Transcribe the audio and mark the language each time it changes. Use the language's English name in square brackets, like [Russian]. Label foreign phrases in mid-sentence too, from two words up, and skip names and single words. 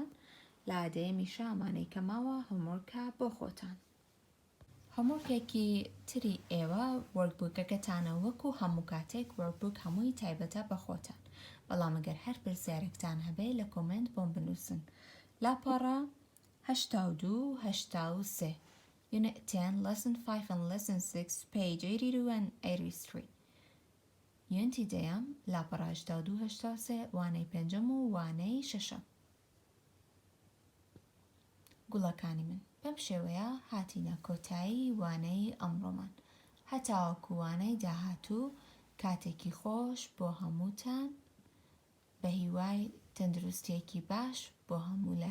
[Central Kurdish] لادەیەمی شامانەی کە ماوە هۆمۆرکە بۆ خۆتان. هۆمۆرکێکی تری ئێوە وەرکبووکەکەتانە وەکو هەموو کاتێک وەرکبووک هەمووی تایبەتە بە خۆتان. بەڵام ئەگەر هەر پرسیارێکتان هەبێ لە کۆمنت بۆم بنووسن. لاپەڕە 82 83. [English] Unit 10, Lesson 5 and Lesson 6, page 82 and 83. [Central Kurdish] Unity دەیەم لاپەڕە 82 83 وانەی پێنجەم و وانەی شەشەم. گوڵەکانی من بەم شێوەیە هاتینە کۆتایی وانەی ئەمڕۆمان. هەتاوەکو وانەی داهاتوو کاتێکی خۆش بۆ هەمووتان بە هیوای تەندروستیەکی باش بۆ هەموو لایەک.